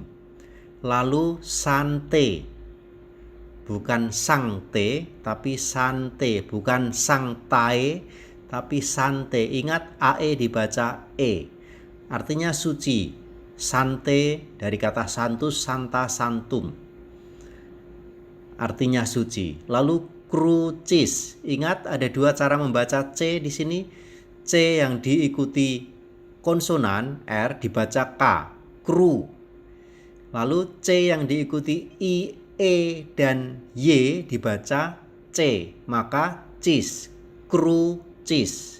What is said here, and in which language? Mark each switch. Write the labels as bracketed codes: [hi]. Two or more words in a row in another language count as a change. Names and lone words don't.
[id] Lalu Sanctae, bukan sancte tapi sante, bukan sanctae tapi sante. Ingat, AE dibaca E, artinya suci. Sante dari kata [la] santus, santa, santum, [id] artinya suci. Lalu crucis, ingat ada dua cara membaca C di sini. C yang diikuti konsonan R dibaca K, kru. Lalu C yang diikuti I, E, dan Y dibaca C, maka cis, crucis.